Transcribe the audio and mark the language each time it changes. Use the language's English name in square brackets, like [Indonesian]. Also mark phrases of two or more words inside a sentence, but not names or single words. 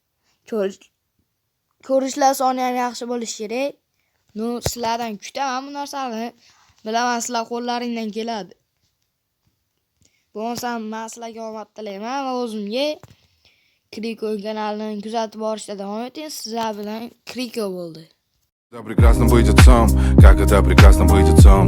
[Uzbek] Ko'rishlar soni ham yaxshi bo'lishi kerak. Sizlardan kutaman bu narsani. Bilaman, sizlar qo'llaringdan keladi. Bo'lmasa men sizlarga omad tilayman va o'zimga Kriko kanalini kuzatib borishda davom eting. Sizlar bilan Kriko bo'ldi. [Russian] Прекрасно быть отцом, как это прекрасно быть отцом.